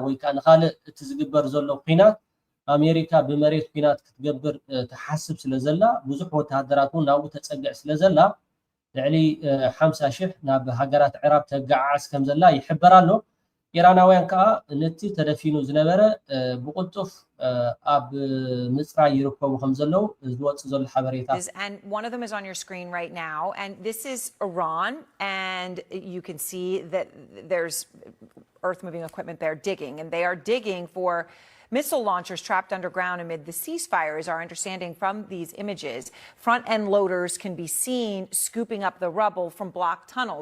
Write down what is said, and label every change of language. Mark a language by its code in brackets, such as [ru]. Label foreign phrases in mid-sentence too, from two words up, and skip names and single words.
[ti] ወይ ከዓ ንኻልእ እቲ ዝግበር ዘሎ ኩናት ኣሜሪካ ብመሬት ኩናት ክትገብር ተሓስብ ስለ ዘላ ብዙሕ ወተሃደራት እውን ናብኡ ተፀግዕ ስለ ዘላ ልዕሊ 50,000 ናብ ሃገራት ዕራብ ተጋዓዓዝ ከም ዘላ ይሕበር ኣሎ። ኢራናውያን ከዓ ነቲ ተደፊኑ ዝነበረ ብቁልጡፍ ኣብ ምፅራይ ይርከቡ ከም ዘለው ዝወፅእ ዘሎ ሓበሬታ። [en] And one of them is on your screen right now, and this is Iran, and you can see that there's earth moving equipment there digging, and they are digging for missile launchers trapped underground amid the ceasefire, is our understanding from these images. Front-end loaders can be seen scooping up the rubble from blocked tunnels.